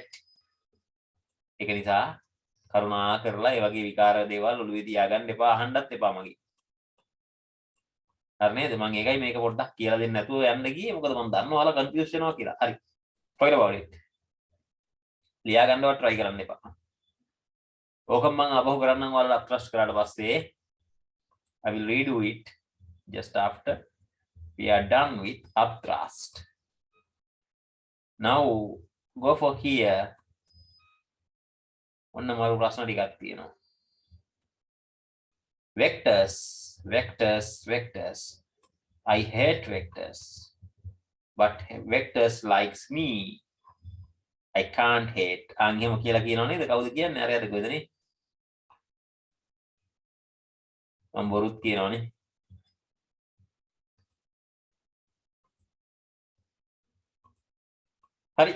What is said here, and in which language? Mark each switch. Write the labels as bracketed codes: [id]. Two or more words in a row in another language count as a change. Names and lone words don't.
[si] ඒක නිසා කරුණා කරලා ඒ වගේ විකාර දේවල් ඔළුවේ තියාගන්න එපා, අහන්නත් එපා මගේ. හරි නේද? මම ඒකයි මේක පොඩ්ඩක් කියලා දෙන්න නැතුව යන්න ගියේ. මොකද මම දන්නවා ඔයාලා කන්ෆියුස් වෙනවා කියලා. හරි. [en] forget about it. [si] ලියා ගන්නවත් try කරන්න එපා. ඕකම මම අබහුව කරන්නම් ඔයාලා upthrust කරාට පස්සේ [en] I will redo it just after we are done with upthrust. Now go for here. [si] ඔන්න මරු ප්‍රශ්න ටිකක් තියෙනවා. [en] Vectors, vectors, vectors. I hate vectors, but vectors likes me. I can't hate. [si] එහෙම කියලා කියනව නේද? කවුද කියන්නේ? අරයද කොහෙදනේ? මම බොරුත් කියනවනේ. හරි.